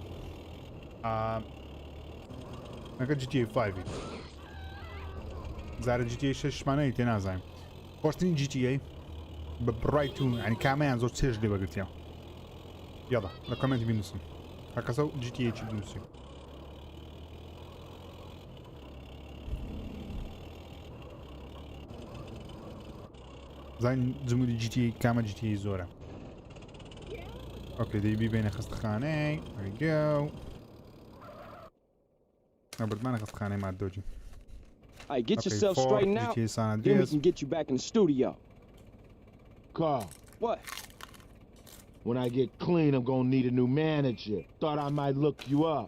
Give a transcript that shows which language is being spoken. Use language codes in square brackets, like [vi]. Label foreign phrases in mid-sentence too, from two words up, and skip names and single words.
[ckb] نەکە GTA 5 زارە GTA 6 مانەی تێ نازانم خۆشترین GTA بە بڕای تو ینی کامەیان زۆر چێژ لێ بەگرتیان یاڵا لە کۆمنتی بنووسن هەر کەسە GTA چی بنووسی زين جمهوری GTA کامە GTA زۆرە اوكي دەی بیبێنە خستەخانەی [en] there we go [ckb] بردمانە خستەخانەی مادۆجی [en] Hey, get Okay, yourself 4, straightened out. GTA San Then we Andreas. can get you back in the studio. Carl, What? when I get clean, I'm gonna need a new manager. Thought I might look you up.